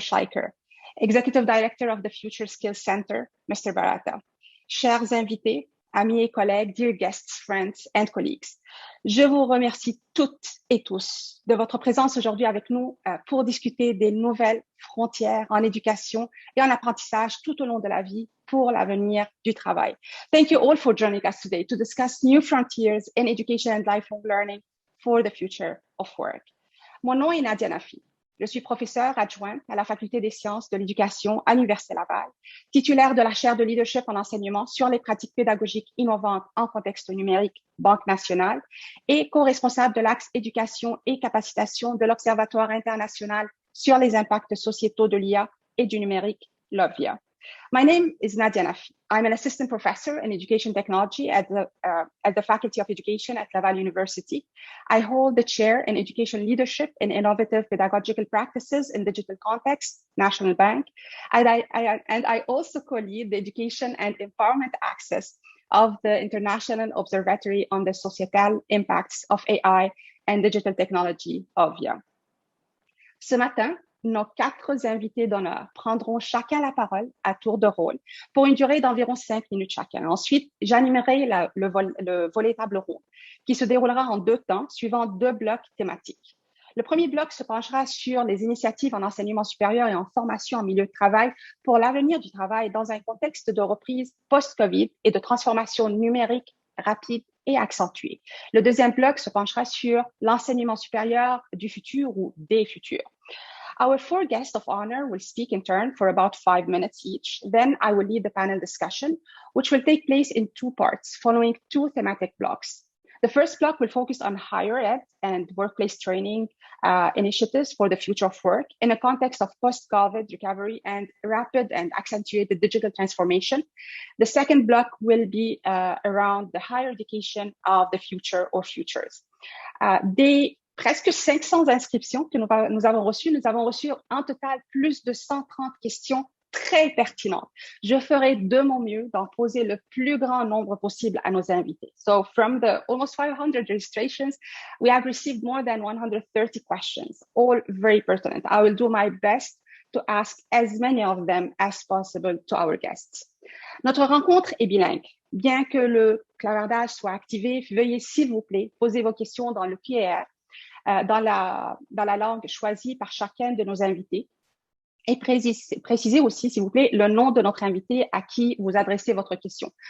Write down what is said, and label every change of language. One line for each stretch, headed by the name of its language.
English: Schleicher, Executive Director of the Future Skills Center, Mr. Barata.
French: Chers invités, amis et collègues,
English: dear guests, friends and colleagues,
French: je vous remercie toutes et tous de votre présence aujourd'hui avec nous pour discuter des nouvelles frontières en éducation et en apprentissage tout au long de la vie pour l'avenir du travail.
English: Thank you all for joining us today to discuss new frontiers in education and lifelong learning for the future of work.
French: Mon nom est Nadia Nafi. Je suis professeure adjointe à la Faculté des sciences de l'éducation à l'Université Laval, titulaire de la chaire de leadership en enseignement sur les pratiques pédagogiques innovantes en contexte numérique, Banque nationale, et co-responsable de l'axe éducation et capacitation de l'Observatoire international sur les impacts sociétaux de l'IA et du numérique, l'OVIA.
English: My name is Nadia Nafi. I'm an assistant professor in education technology at the Faculty of Education at Laval University. I hold the chair in education leadership and innovative pedagogical practices in digital context, National Bank. And I also co-lead the education and empowerment access of the International Observatory on the Societal Impacts of AI and Digital Technology, OVIA.
French: Ce matin, nos 4 invités d'honneur prendront chacun la parole à tour de rôle pour une durée d'environ 5 minutes chacun. Ensuite, j'animerai le volet table ronde qui se déroulera en 2 temps suivant 2 blocs thématiques. Le premier bloc se penchera sur les initiatives en enseignement supérieur et en formation en milieu de travail pour l'avenir du travail dans un contexte de reprise post-COVID et de transformation numérique rapide et accentuée. Le deuxième bloc se penchera sur l'enseignement supérieur du futur ou des futurs.
English: Our 4 guests of honor will speak in turn for about 5 minutes each. Then I will lead the panel discussion, which will take place in 2 parts, following 2 thematic blocks. The first block will focus on higher ed and workplace training initiatives for the future of work in a context of post-COVID recovery and rapid and accentuated digital transformation. The second block will be around the higher education of the future or futures.
French: Presque 500 inscriptions que nous avons reçues. Nous avons reçu en total plus de 130 questions très pertinentes. Je ferai de mon mieux d'en poser le plus grand nombre possible à nos invités.
English: So from the almost 500 registrations, we have received more than 130 questions, all very pertinent. I will do my best to ask as many of them as possible to our guests.
French: Notre rencontre est bilingue. Bien que le clavardage soit activé, veuillez s'il vous plaît poser vos questions dans le QR dans la langue choisie par chacun de nos invités et précisez aussi, s'il vous plaît, le nom de notre invité à qui vous adressez votre question.